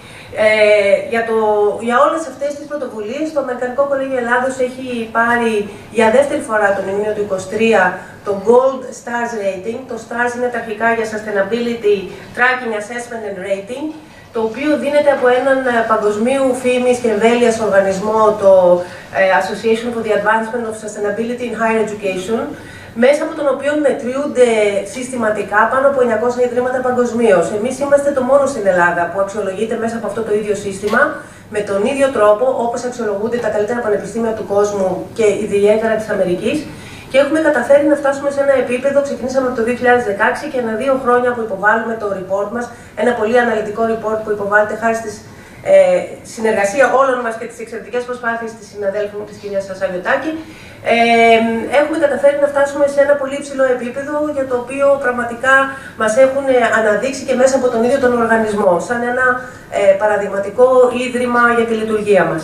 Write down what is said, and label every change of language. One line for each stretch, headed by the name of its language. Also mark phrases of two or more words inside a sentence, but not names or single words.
Greek: Για όλες αυτές τις πρωτοβουλίες, το Αμερικανικό Κολέγιο Ελλάδος έχει πάρει για δεύτερη φορά τον Ιούνιο του 2023 το Gold Stars Rating. Το Stars είναι τα αρχικά για Sustainability Tracking, Assessment and Rating, το οποίο δίνεται από έναν παγκοσμίου φήμης και εμβέλειας οργανισμό, το Association for the Advancement of Sustainability in Higher Education, μέσα από τον οποίο μετριούνται συστηματικά πάνω από 900 ιδρύματα παγκοσμίως. Εμείς είμαστε το μόνο στην Ελλάδα που αξιολογείται μέσα από αυτό το ίδιο σύστημα, με τον ίδιο τρόπο όπως αξιολογούνται τα καλύτερα πανεπιστήμια του κόσμου και ιδιαίτερα της Αμερικής. Και έχουμε καταφέρει να φτάσουμε σε ένα επίπεδο, ξεκινήσαμε από το 2016 και ανά 2 χρόνια που υποβάλλουμε το report μας, ένα πολύ αναλυτικό report που υποβάλλεται χάρη στη συνεργασία όλων μας και τις εξαιρετικές προσπάθειες της συναδέλφου μου, της κυρίας Σασαβιωτάκη, έχουμε καταφέρει να φτάσουμε σε ένα πολύ υψηλό επίπεδο για το οποίο πραγματικά μας έχουν αναδείξει και μέσα από τον ίδιο τον οργανισμό, σαν ένα παραδειγματικό ίδρυμα για τη λειτουργία μας.